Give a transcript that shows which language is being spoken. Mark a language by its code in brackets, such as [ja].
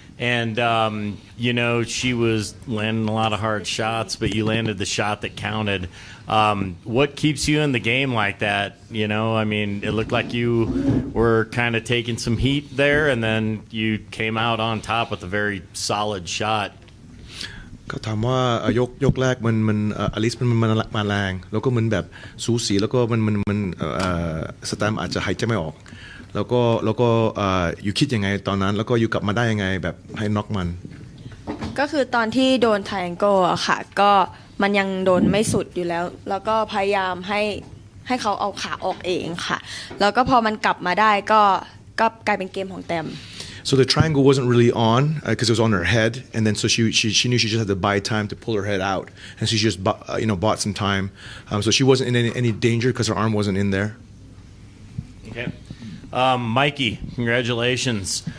[en] And, she was landing a lot of hard shots, but you landed the shot that counted. What keeps you in the game like that? It looked like you were kind of taking some heat there, and then you came out on top with a very solid shot. [th] ก็ถามว่ายกแรกมันอลิสมันมาแรงแล้วก็มันแบบสูสีแล้วก็มันสแตมอาจจะหายใจไม่ออกแล้วก็อยู่คิดยังไงตอนนั้นแล้วก็อยู่กลับมาได้ยังไงแบบให้น็อกมัน ก็คือตอนที่โดนไทแองเกิลอะค่ะก็มันยังโดนไม่สุดอยู่แล้วก็พยายามให้เขาเอาขาออกเองค่ะแล้วก็พอมันกลับมาได้ก็กลายเป็นเกมของแต้ม [en] So the triangle wasn't really on because it was on her head, and then so she knew she just had to buy time to pull her head out, and so she just bought some time. So she wasn't in any danger because her arm wasn't in there. Okay, Mikey, congratulations.